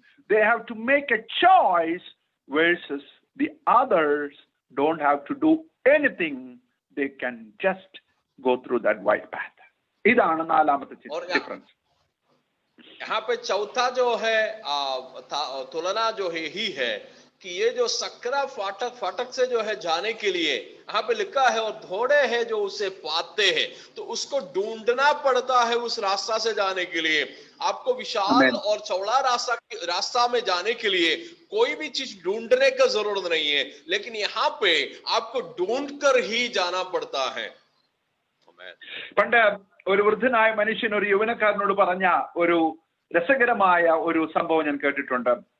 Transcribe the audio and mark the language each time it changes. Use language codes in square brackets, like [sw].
[en] They have to make a choice versus the others don't have to do anything. They can just go through that wide path. [ml] इदान नालामते difference. [hi] यहाँ पे चौथा जो है तुलना जो है ही है कि ये जो सकरा फाटक से जो है जाने के लिए यहाँ पे लिखा है, और थोड़े हैं जो उसे पाते हैं, तो उसको ढूंढना पड़ता है उस रास्ता से जाने के लिए। आपको विशाल और चौड़ा रास्ता में जाने के लिए कोई भी चीज ढूंढने का जरूरत नहीं है, लेकिन यहाँ पे आपको ढूंढ कर ही जाना पड़ता है। [ml] പണ്ട് ഒരു വൃദ്ധനായ മനുഷ്യൻ ഒരു യൗവനക്കാരനോട് പറഞ്ഞ ഒരു രസകരമായ ഒരു സംഭവം ഞാൻ കേട്ടിട്ടുണ്ട്.